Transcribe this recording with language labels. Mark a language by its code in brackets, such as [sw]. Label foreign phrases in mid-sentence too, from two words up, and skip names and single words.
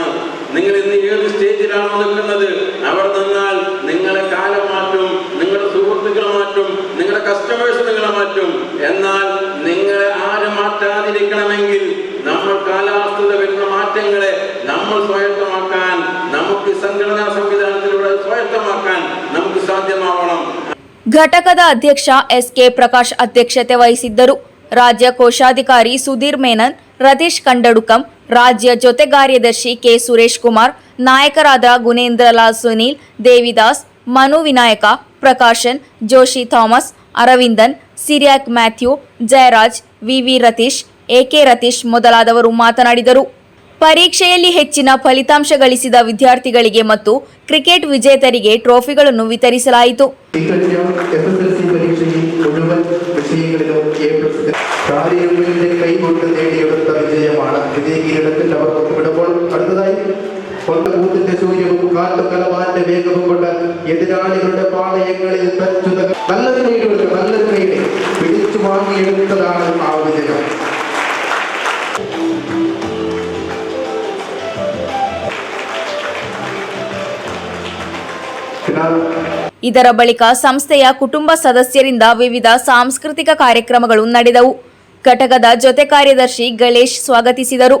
[ml] നിങ്ങൾ ഇന്ന് ഏത് സ്റ്റേജിലാണോ നിൽക്കുന്നത്, അവിടെ നിന്നാൽ നിങ്ങളെ കാലം മാറ്റും, നിങ്ങളുടെ സുഹൃത്തുക്കളെ മാറ്റും, നിങ്ങളുടെ കസ്റ്റമേഴ്സ് നിങ്ങളെ മാറ്റും. എന്നാൽ നിങ്ങളെ ആരും മാറ്റാതിരിക്കണമെങ്കിൽ നമ്മൾ കാലാവസ്ഥ വരുന്ന മാറ്റങ്ങളെ നമ്മൾ സ്വായത്തമാക്കാൻ, നമുക്ക് സംഘടനാ സംവിധാനത്തിലൂടെ സ്വായത്തമാക്കാൻ നമുക്ക് സാധ്യമാവണം. [kn] ಘಟಕದ ಅಧ್ಯಕ್ಷ ಎಸ್.ಕೆ. ಪ್ರಕಾಶ್ ಅಧ್ಯಕ್ಷತೆ ವಹಿಸಿದ್ದರು. ರಾಜ್ಯ ಕೋಶಾಧಿಕಾರಿ ಸುಧೀರ್ ಮೇನನ್, ರತೀಶ್ ಕಂಡಡುಕಂ, ರಾಜ್ಯ ಜೊತೆ ಕಾರ್ಯದರ್ಶಿ ಕೆ. ಸುರೇಶ್ ಕುಮಾರ್, ನಾಯಕರಾದ ಗುಣೇಂದ್ರ ಲಾಲ್, ಸುನೀಲ್, ದೇವಿದಾಸ್, ಮನು ವಿನಾಯಕ, ಪ್ರಕಾಶನ್, ಜೋಶಿ ಥಾಮಸ್, ಅರವಿಂದನ್, ಸಿರಿಯಾಕ್ ಮ್ಯಾಥ್ಯೂ, ಜಯರಾಜ್, ವಿವಿ ರತೀಶ್, ಎಕೆ ರತೀಶ್ ಮೊದಲಾದವರು ಮಾತನಾಡಿದರು. ಪರೀಕ್ಷೆಯಲ್ಲಿ ಹೆಚ್ಚಿನ ಫಲಿತಾಂಶ ಗಳಿಸಿದ ವಿದ್ಯಾರ್ಥಿಗಳಿಗೆ ಮತ್ತು ಕ್ರಿಕೆಟ್ ವಿಜೇತರಿಗೆ ಟ್ರೋಫಿಗಳನ್ನು ವಿತರಿಸಲಾಯಿತು. [ml] SSLC പരീക്ഷയിൽ മുഴുവൻ വിഷയങ്ങളിലും A+ കാര്യങ്ങളുടെ കൈകൊണ്ട് നേടിയെടുത്ത വിജയമാണ്. വിജയകിരീടത്തിൽ അവർ ഒത്തുവിടുമ്പോൾ അടുത്തതായി കൊണ്ടകൂത്തിന്റെ സൂര്യവും കാട്ടുകലമാന്റെ വേഗവും കൊണ്ട് എതിരാളികളുടെ പാളയങ്ങളിൽ നല്ലൊരു കൈയുടെ പിടിച്ചു വാങ്ങിയെടുത്തതാണ് ആ വിജയം. [kn] ಇದರ ಬಳಿಕ ಸಂಸ್ಥೆಯ ಕುಟುಂಬ ಸದಸ್ಯರಿಂದ ವಿವಿಧ ಸಾಂಸ್ಕೃತಿಕ ಕಾರ್ಯಕ್ರಮಗಳು ನಡೆದವು. ಘಟಕದ ಜೊತೆ ಕಾರ್ಯದರ್ಶಿ ಗಣೇಶ್ ಸ್ವಾಗತಿಸಿದರು.